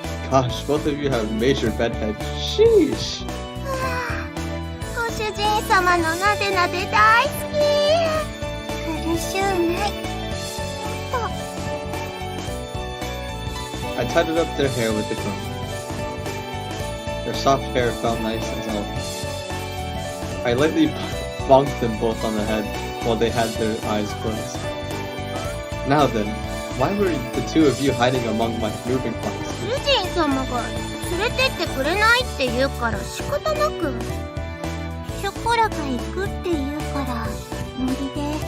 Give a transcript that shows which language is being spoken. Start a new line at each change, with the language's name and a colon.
English: Gosh, both of you have major bedhead. Sheesh.
Japanese: ご主人様のなでなで大好き。苦しゅうない。
English: I tidied up their hair with the comb. Their soft hair felt nice as well. I lightly bonked them both on the head while they had their eyes closed. Now then, why were the two of you hiding among my moving parts?
Japanese: 主人様が連れてってくれないって言うから仕方なく。ショコラが行くって言うからノリで。